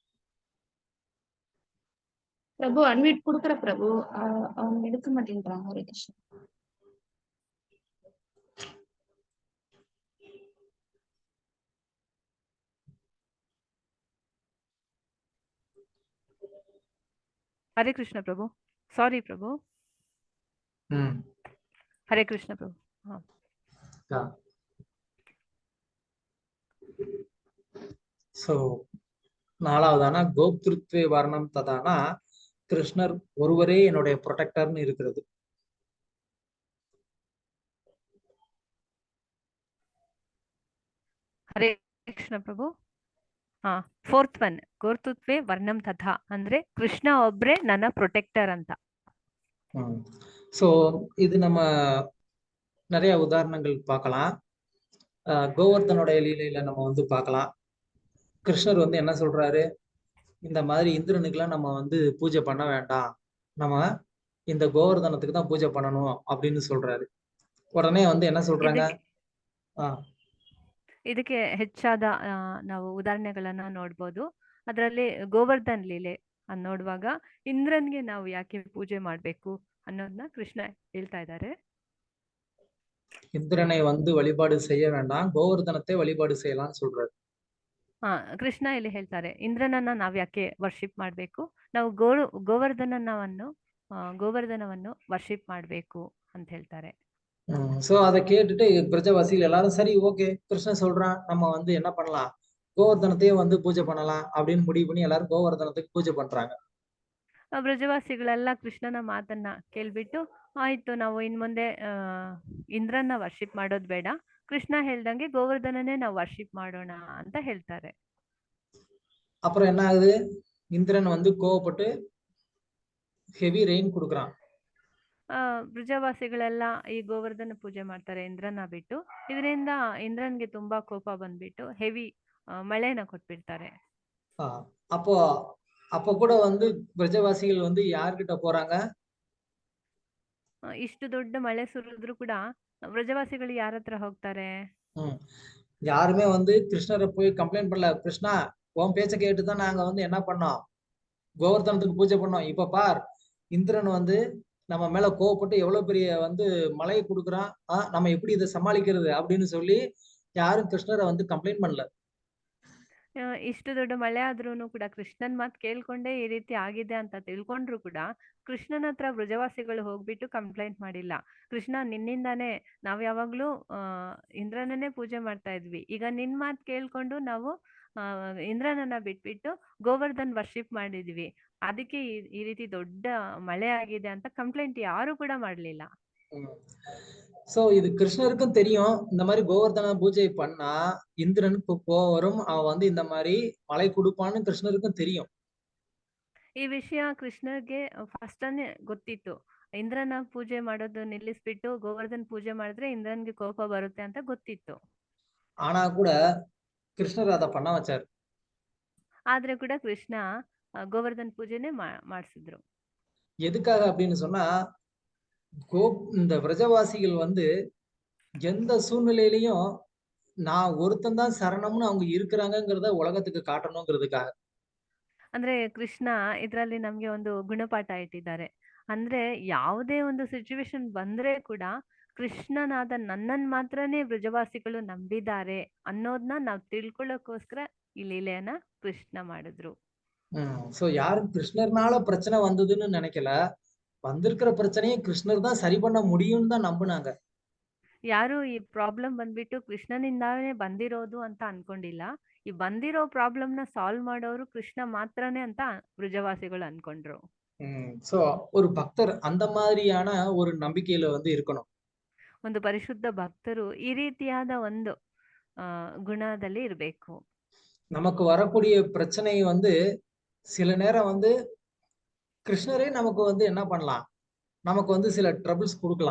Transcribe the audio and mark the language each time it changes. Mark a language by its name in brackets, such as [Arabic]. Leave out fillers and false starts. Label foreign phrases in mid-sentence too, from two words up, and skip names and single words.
[Tamil] பிரபு அன்மியூட் கொடுக்குற பிரபு, அவங்க எடுக்க மாட்டேன்றாங்க. ஹரே கிருஷ்ணா. [Kannada] ಹರೇ ಕೃಷ್ಣ ಪ್ರಭು, ಸಾರಿ ಪ್ರಭು. ಹರೇ ಕೃಷ್ಣ ಪ್ರಭು. [Tamil] சோ நாலாவதானா [Sanskrit] गोप्तृत्वे वर्णम् [Tamil] ததானா கிருஷ்ணர் ஒருவரே என்னுடைய ப்ரொடெக்டர்னு இருக்கிறது. [Kannada] ಹರೇ ಕೃಷ್ಣ ಪ್ರಭು. [English] fourth one [Sanskrit] ಗೋರ್ತೃತ್ವೇ ವರ್ಣಂ ತಥಾ [Kannada] ಅಂದ್ರೆ ಕೃಷ್ಣ ಒಬ್ರೇ ನನ್ನ ಪ್ರೊಟೆಕ್ಟರ್ ಅಂತ. [Tamil] சோ இது நம்ம நிறைய உதாரணங்கள் பார்க்கலாம். கோவர்தனுடைய லீலையில நம்ம வந்து பார்க்கலாம். கிருஷ்ணர் வந்து என்ன சொல்றாரு, இந்த மாதிரி இந்திரனுக்கெல்லாம் நம்ம வந்து பூஜை பண்ண வேண்டாம், நம்ம இந்த கோவர்தனத்துக்கு தான் பூஜை பண்ணணும் அப்படின்னு சொல்றாரு. உடனே வந்து என்ன சொல்றாங்க, [Kannada] ಇದಕ್ಕೆ ಹೆಚ್ಚಾದ ನಾವು ಉದಾಹರಣೆಗಳನ್ನ ನೋಡ್ಬೋದು. ಅದರಲ್ಲಿ ಗೋವರ್ಧನ್ ಲೀಲೆ ನೋಡುವಾಗ ಇಂದ್ರನ್ಗೆ ನಾವು ಯಾಕೆ ಪೂಜೆ ಮಾಡ್ಬೇಕು ಅನ್ನೋದನ್ನ ಕೃಷ್ಣ ಹೇಳ್ತಾ ಇದ್ದಾರೆ. [Tamil] இந்திரனை வந்து வழிபாடு செய்ய வேண்டாம், கோவர்தனத்தை வழிபாடு செய்யலாம்னு சொல்றாரு. [Kannada] ಕೃಷ್ಣ ಇಲ್ಲಿ ಹೇಳ್ತಾರೆ, ಇಂದ್ರನನ್ನ ನಾವ್ ಯಾಕೆ ವರ್ಷಿಪ್ ಮಾಡ್ಬೇಕು, ನಾವು ಗೋವರ್ಧನವನ್ನು ವರ್ಷಿಪ್ ಮಾಡ್ಬೇಕು ಅಂತ ಹೇಳ್ತಾರೆ. [Tamil] சோ அதை கேட்டுட்டு பிரஜவாசிகள் எல்லாரும் சரி ஓகே, கிருஷ்ணன் சொல்றான், நம்ம வந்து என்ன பண்ணலாம், கோவர்தனத்தையே வந்து பூஜை பண்ணலாம் அப்படின்னு முடிவு பண்ணி எல்லாரும் கோவர்தனத்துக்கு பூஜை பண்றாங்க. [Kannada] ಬ್ರಜವಾಸಿಗಳೆಲ್ಲ ಕೃಷ್ಣನ ಮಾತನ್ನ ಕೇಳ್ಬಿಟ್ಟು, ಆಯ್ತು ನಾವು ಇನ್ ಮುಂದೆ ಇಂದ್ರನ್ನ ವರ್ಷಿಪ್ ಮಾಡೋದ್ ಬೇಡ, ಕೃಷ್ಣ ಹೇಳ್ದಂಗೆ ಗೋವರ್ಧನನೇ ನಾವು ವರ್ಷಿಪ್ ಮಾಡೋಣ ಅಂತ ಹೇಳ್ತಾರೆ. [Tamil] அப்புறம் என்ன ஆகுது, இந்திரன் வந்து கோவப்பட்டு [English] heavy rain [Tamil] கொடுக்குறான். [Kannada] ಬ್ರಜವಾಸಿಗಳೆಲ್ಲ ಈ ಗೋವರ್ಧನ ಪೂಜೆ ಮಾಡ್ತಾರೆ ಇಂದ್ರನ ಬಿಟ್ಟು. ಇದರಿಂದ ಇಂದ್ರನ್ಗೆ ತುಂಬಾ ಕೋಪ ಬಂದ್ಬಿಟ್ಟು ಹೆವಿ மழைன கொட்பிಡ್ತಾರೆ. [Tamil] அப்போ அப்போ கூட வந்து பிரஜவாசிகள் வந்து யார்கிட்ட போறாங்க? [Kannada] ಇಷ್ಟು ದೊಡ್ಡ ಮಳೆ ಸುರಿದ್ರು ಕೂಡ ವ್ರಜವಾಸಿಗಳು ಯಾರ ಹತ್ರ ಹೋಗ್ತಾರೆ? [Tamil] யாருமே வந்து கிருஷ்ணரை போய் கம்ப்ளைண்ட் பண்ணல. கிருஷ்ணா, உன் பேச்ச கேட்டுதான் நாங்க வந்து என்ன பண்ணோம், கோவர்தனத்துக்கு பூஜை பண்ணோம். இப்ப பார், இந்திரன் வந்து நம்ம மேல கோவப்பட்டு எவ்வளவு பெரிய வந்து மழையை கொடுக்குறான், நம்ம எப்படி இதை சமாளிக்கிறது அப்படின்னு சொல்லி யாரும் கிருஷ்ணரை வந்து கம்ப்ளைண்ட் பண்ணல. [Kannada] ಇಷ್ಟು ದೊಡ್ಡ ಮಳೆ ಆದ್ರೂನು ಕೂಡ ಕೃಷ್ಣನ್ ಮಾತು ಕೇಳ್ಕೊಂಡೇ ಈ ರೀತಿ ಆಗಿದೆ ಅಂತ ತಿಳ್ಕೊಂಡ್ರು ಕೂಡ ಕೃಷ್ಣನ ಹತ್ರ ಬ್ರಜವಾಸಿಗಳು ಹೋಗ್ಬಿಟ್ಟು ಕಂಪ್ಲೇಂಟ್ ಮಾಡಿಲ್ಲ. ಕೃಷ್ಣ, ನಿನ್ನಿಂದಾನೇ ನಾವ್ ಯಾವಾಗ್ಲೂ ಇಂದ್ರನನ್ನೇ ಪೂಜೆ ಮಾಡ್ತಾ ಇದ್ವಿ, ಈಗ ನಿನ್ ಮಾತು ಕೇಳ್ಕೊಂಡು ನಾವು ಇಂದ್ರನನ್ನ ಬಿಟ್ಬಿಟ್ಟು ಗೋವರ್ಧನ್ ವರ್ಷಿಪ್ ಮಾಡಿದ್ವಿ, ಅದಕ್ಕೆ ಈ ರೀತಿ ದೊಡ್ಡ ಮಳೆ ಆಗಿದೆ ಅಂತ ಕಂಪ್ಲೇಂಟ್ ಯಾರು ಕೂಡ ಮಾಡ್ಲಿಲ್ಲ. [Tamil] சோ இது கிருஷ்ணருக்கும் தெரியும், இந்த மாதிரி கோவர்தன பூஜை பண்ணா இந்திரனுக்கு கோவம் வரும், அவன் வந்து இந்த மாதிரி மழை கொடுப்பான்னு கிருஷ்ணருக்கும் தெரியும். [Kannada] ಈ ವಿಷಯ ಕೃಷ್ಣಗೆ ಫಸ್ಟನೇ ಗೊತ್ತಿತ್ತು. ಇಂದ್ರನ ಪೂಜೆ ಮಾಡೋದು ನಿಲ್ಲಿಸ್ಬಿಟ್ಟು ಗೋವರ್ಧನ್ ಪೂಜೆ ಮಾಡಿದ್ರೆ ಇಂದ್ರನ್ಗೆ ಕೋಪ ಬರುತ್ತೆ ಅಂತ ಗೊತ್ತಿತ್ತು. [Tamil] ஆனா கூட கிருஷ்ணர் அதை பண்ண வச்சாரு. [Kannada] ಆದ್ರೆ ಕೂಡ ಕೃಷ್ಣ ಗೋವರ್ಧನ್ ಪೂಜೆನೆ ಮಾಡಿಸಿದ್ರು. [Tamil] எதுக்காக அப்படின்னு சொன்னா, இந்த விரஜவாசிகள் வந்து எந்த சூழ்நிலையிலையும் நான் ஒருத்தன் தான் சரணம்னு அவங்க இருக்கிறாங்கிறத உலகத்துக்கு காட்டணுங்கிறதுக்காக. [Kannada] ಅಂದ್ರೆ ಕೃಷ್ಣ ಇದ್ರಲ್ಲಿ ನಮ್ಗೆ ಒಂದು ಗುಣಪಾಠ ಇಟ್ಟಿದ್ದಾರೆ. ಅಂದ್ರೆ ಯಾವುದೇ ಒಂದು ಸಿಚುವೇಶನ್ ಬಂದ್ರೆ ಕೂಡ ಕೃಷ್ಣನಾದ ನನ್ನನ್ ಮಾತ್ರನೇ ಬ್ರಜವಾಸಿಗಳು ನಂಬಿದ್ದಾರೆ ಅನ್ನೋದನ್ನ ನಾವ್ ತಿಳ್ಕೊಳ್ಳೋಕೋಸ್ಕರ ಈ ಲೀಲೆಯನ್ನ ಕೃಷ್ಣ ಮಾಡಿದ್ರು. [Tamil] சோ யாரும் கிருஷ்ணர்னால பிரச்சனை வந்ததுன்னு நினைக்கல, வந்திருக்கிற பிரச்சனையை கிருஷ்ணர் தான் சரி பண்ண முடியும்னு தான் நம்பினாங்க. [Kannada] ಯಾರು ಈ ಪ್ರಾಬ್ಲಮ್ ಬಂದ್ಬಿಟ್ಟು ಕೃಷ್ಣನಿಂದಾನೇ ಬಂದಿರೋದು ಅಂತ ಅನ್ಕೊಂಡಿಲ್ಲ. ಈ ಬಂದಿರೋ ಪ್ರಾಬ್ಲಮ್ ನ ಸಾಲ್ವ್ ಮಾಡೋರು ಕೃಷ್ಣ ಮಾತ್ರನೇ ಅಂತ ಬ್ರಜವಾಸಿಗಳು ಅನ್ಕೊಂಡ್ರು. [Tamil] சோ ஒரு பக்தர் அந்த மாதிரியான ஒரு நம்பிக்கையில வந்து இருக்கணும். [Kannada] ಒಂದು ಪರಿಶುದ್ಧ ಭಕ್ತರು ಈ ರೀತಿಯಾದ ಒಂದು ಗುಣದಲ್ಲಿ ಇರಬೇಕು. [Tamil] நமக்கு வரக்கூடிய பிரச்சனை வந்து சில நேரம் வந்து கிருஷ்ணரே நமக்கு வந்து என்ன பண்ணலாம், நமக்கு வந்து சில ட்ரபிள்ஸ் கொடுக்கலாம்.